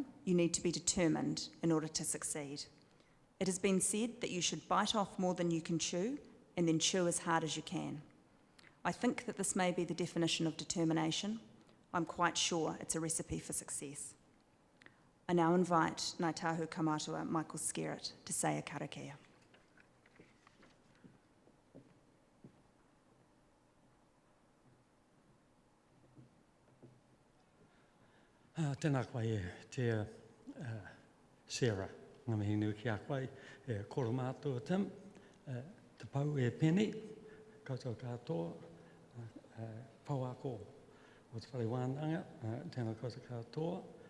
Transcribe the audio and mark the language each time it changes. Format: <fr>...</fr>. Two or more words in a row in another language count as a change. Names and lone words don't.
<en>You need to be determined in order to succeed. It has been said that you should bite off more than you can chew and then chew as hard as you can. I think that this may be the definition of determination. I'm quite sure it's a recipe for success. I now invite Ngāi Tahu Kaumātua Michael Skerritt to say a karakia.</en> <mi>Tēnā koe te Sarah, ngā mihi nui ki a koe, koro mātua Tim, te pau Penny, koutou katoa, pau ako o te whare wānanga, tēnā koutou katoa,</mi>